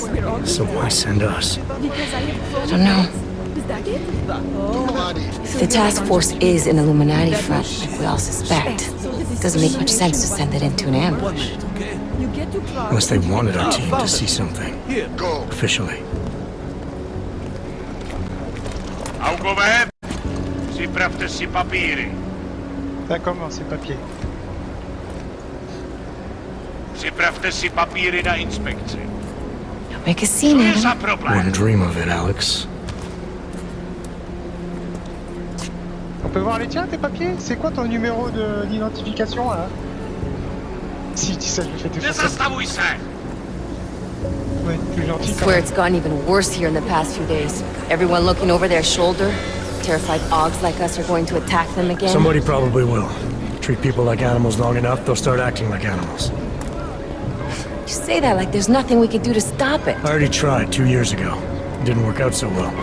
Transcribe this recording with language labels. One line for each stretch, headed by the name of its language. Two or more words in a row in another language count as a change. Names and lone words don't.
English: So why send us? I don't know. If the task force is an Illuminati front, like we all suspect, it doesn't make much sense to send it into an ambush. Unless they wanted our team to see something. Officially. Augovem!
Czech: Připravte si papíry.
French: Ça commence, ces papiers.
Czech: Připravte si papíry na inspekci.
English: Don't make a scene, Adam. Wouldn't dream of it, Alex.
French: On peut voir les tiens, tes papiers? C'est quoi ton numéro d'identification, là? Si, dis ça, je me fais défoncer.
Czech: Nezastavuj se!
French: Ouais, plus gentil.
English: I swear it's gotten even worse here in the past few days. Everyone looking over their shoulder. Terrified Augs like us are going to attack them again. Somebody probably will. Treat people like animals long enough, they'll start acting like animals. You say that like there's nothing we could do to stop it. I already tried 2 years ago. It didn't work out so well.